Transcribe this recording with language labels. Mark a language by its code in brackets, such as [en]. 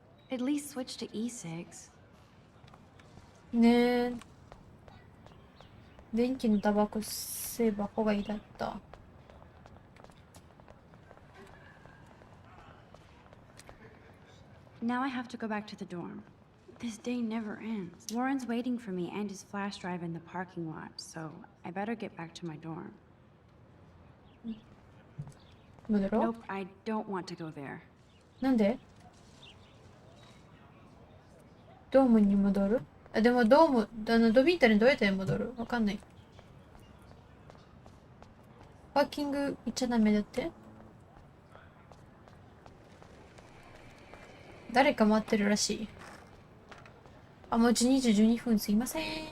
[en] At least switch to e-cigs. [ja] ねえ。電気のタバコ吸えば方がいいだった。 [en] Now I have to go back to the dorm. This day never ends. Warren's waiting for me and his flash drive in the parking lot, so I better get back to my dorm. [ja] 戻ろう。 [en] Nope, I don't want to go there. [ja] なんで？ドームに戻る？あ、でもドーム、ドビンタにどうやって戻る？わかんない。パーキング行っちゃダメだって？誰か待ってるらしい。あ、もう12時12分すいません。